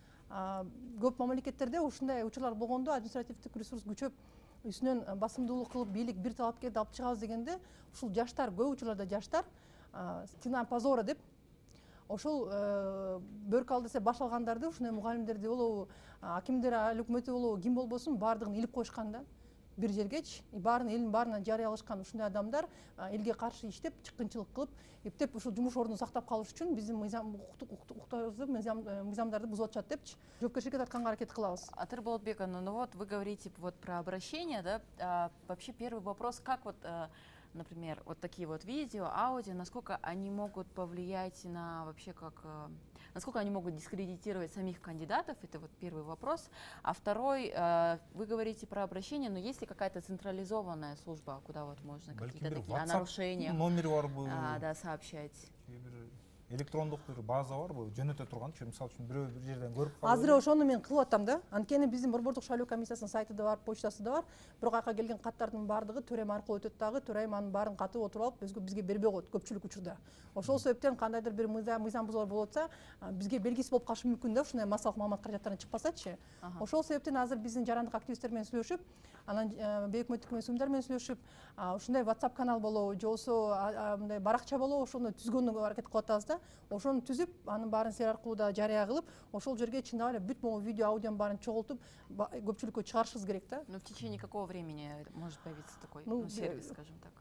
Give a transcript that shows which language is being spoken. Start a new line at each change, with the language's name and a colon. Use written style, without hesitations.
Kyrgyz: Көп мамлекеттерде ушундай учурлар болгондо административдик ресурс күчөп, үстүнөн басымдуулук кылып бийлик бир талапкерди алып чыгабыз дегенде, ушул жаштар, көп учурларда жаштар
Russian: стена позора
Kyrgyz: деп ошол бөрк ал десе баш алгандарды, ушундай мугалимдерди болобу, акимдер ал өкмөтү болобу, ким болбосун баардыгын илип коюшкан да. Бир жергечи, баарын элдин баарына жарыялашкан ушундай адамдар элге каршы иштеп, чыккынчылык кылып, эптеп ушул жумуш ордун сактап калыш үчүн биздин укуктарыбызды, мыйзамдарды бузуп атышат депчи. Жоопкерчиликке тартканга аракет кылабыз.
Russian: Атыр Болотбековна, ну вот вы говорите вот про обращение, да, вообще первый вопрос, как вот, например, вот такие вот видео, аудио, насколько они могут повлиять на вообще как, насколько они могут дискредитировать самих кандидатов, это вот первый вопрос. А второй, вы говорите про обращение, но есть ли какая-то централизованная служба, куда вот можно какие-то такие о нарушениях сообщать?
Kyrgyz: Электрондук бир база барбы, жөнөтө турганчы, мисалы үчүн бирөө бир жерден көрүп калып. Азыр ошону мен кылып атам да. Анткени биздин Борбордук шайлоо комиссиясынын сайты да бар, почтасы да бар. Бирок аяка келген каттардын баардыгы төрайым аркылуу өтөт дагы, төрайым анын баарын катып отуруп алып, бизге бербей коет көпчүлүк учурда. Ошол себептен кандайдыр бир мыйзам бузуулар болуп атса, бизге белгисиз болуп калышы мүмкүн да, ушундай массалык маалымат каражаттарынан чыкпасачы. Ошол себептен азыр биздин жарандык активисттер менен сүйлөшүп, анан бейөкмөттүк эмес уюмдар менен сүйлөшүп, ушундай WhatsApp канал болобу, же болбосо мындай баракча болобу, ошону түзгөнгө аракет кылып атабыз да. Ошону түзүп, анын баарын силер аркылуу да жарыя кылып, ошол жерге чындап эле бүт могу видео, аудионун баарын чогултуп, көпчүлүккө чыгарышыбыз керек да.
Russian: Ну в течение какого времени может появиться такой сервис, скажем так?